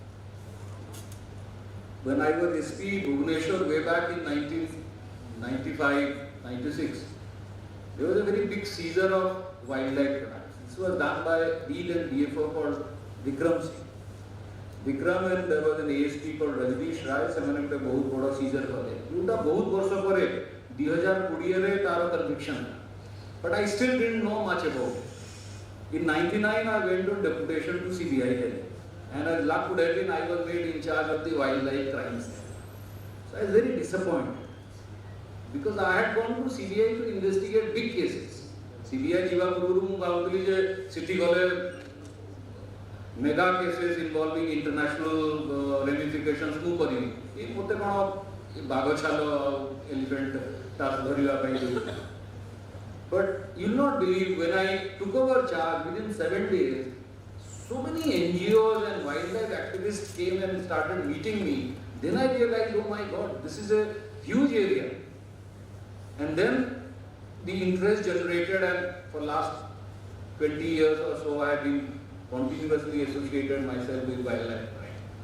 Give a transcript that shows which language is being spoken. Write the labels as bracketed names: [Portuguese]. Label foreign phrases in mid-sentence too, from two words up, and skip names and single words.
[English] When I was SP Bhubaneswar way back in 1995-96, there was a very big seizure of wildlife crime. This was done by lead and DFO called Vikram Singh. Vikram and there was an ASP called Rajneesh Rai, [Odia] ସେମାନେ ଗୋଟେ ବହୁତ ବଡ଼ ସିଜର କଲେ ଯୋଉଟା ବହୁତ ବର୍ଷ ପରେ 2020 ରେ ତାର conviction, [English] but I still didn't know much about it. In 99 I went on deputation to CBI Delhi, and as luck would have been I was made in charge of the wildlife crimes. So I was very disappointed because I had gone to CBI to investigate big cases. [Odia] CBI ଯିବା ପୂର୍ବରୁ ମୁଁ ଭାବୁଥିଲି ଯେ ସେଠି ଗଲେ [English] mega cases involving international ramifications [Odia] ମୁଁ କରିବି ଏ ମୋତେ କ'ଣ ବାଘ ଛାଲ [English] elephant task [Odia] ଧରିବା ପାଇଁ ଦେଉଛି. [English] But you'll not believe, when I took over charge within 7 days, so many NGOs and wildlife activists came and started meeting me. Then I realized, oh my God, this is a huge area. And then the interest generated, and for last 20 years or so I have been continuously associated myself with wildlife crime.